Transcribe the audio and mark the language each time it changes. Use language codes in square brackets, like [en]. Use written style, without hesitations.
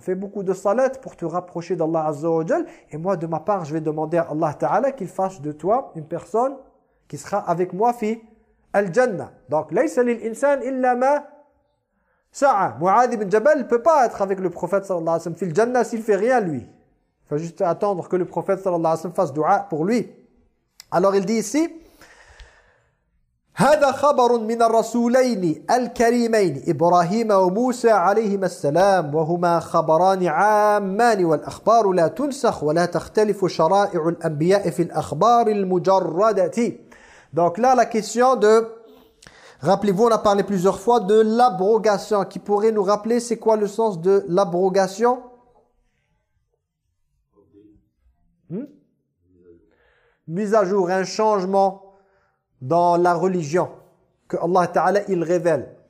[fr] Fais beaucoup de salats pour te rapprocher d'Allah Azza wa Jal. Et moi, de ma part, je vais demander à Allah Ta'ala qu'il fasse de toi une personne qui sera avec moi fi al-jannah. Donc, [ar] laysa lil-insan illa ma sa'a. [fr] Mu'adh ibn Jabal ne peut pas être avec le prophète sallallahu alayhi wa sallam fi al-jannah s'il ne fait rien lui. Il faut juste attendre que le prophète sallallahu alayhi wa sallam fasse dua pour lui. Alors, il dit ici, [ar] هذا خبر من الرسولين الكريمين إبراهيم وموسى عليهما السلام وهما خبران عامان والأخبار لا تنسخ ولا تختلف شرائع الأنبياء في الأخبار المجردة. [fr] Donc là la question de Rappelez-vous, on a parlé plusieurs fois de l'abrogation. Qui pourrait nous rappeler c'est quoi le sens de l'abrogation? Mise à jour, un changement dans la religion que Allah Ta'ala il révèle.